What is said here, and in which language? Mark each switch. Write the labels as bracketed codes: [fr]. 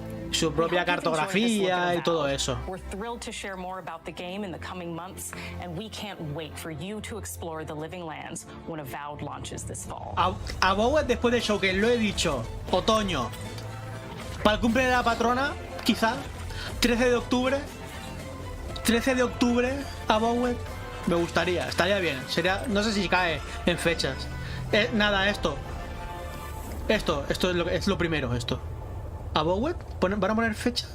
[es] Su propia cartografía y todo eso. [en] We're thrilled to share more about the game in the coming months, and we can't wait for you to explore the Living Lands when Avowed launches this fall. [es] Avowed después del showcase, lo he dicho. Otoño. Para el cumple de la patrona, quizá. 13 de octubre. 13 de octubre, Avowed. Me gustaría, estaría bien. Sería, no sé si cae en fechas. Nada, esto es lo primero, esto. ¿Avowed? ¿Van a poner fecha?